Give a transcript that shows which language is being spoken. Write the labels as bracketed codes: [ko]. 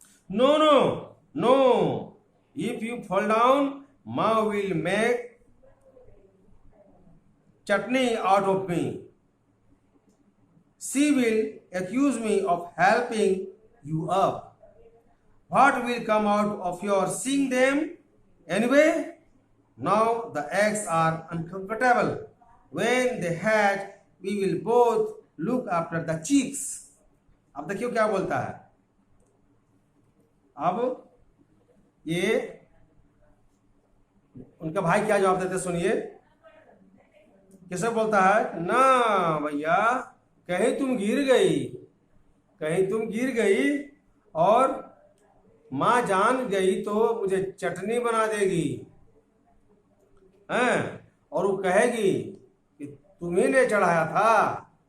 [en] No no no, if you fall down माँ will make chutney out of me, she will accuse me of helping you up, what will come out of your seeing them anyway? Now the eggs are uncomfortable. When they hatch, we will both look after the chicks. [hi] अब देखियो क्या बोलता है। अब ये उनका भाई क्या जवाब देते सुनिए। कैसे बोलता है, ना भैया कहीं तुम गिर गई, कहीं तुम गिर गई और माँ जान गई तो मुझे चटनी बना देगी, हैं, और वो कहेगी कि तुम्ही ने चढ़ाया था।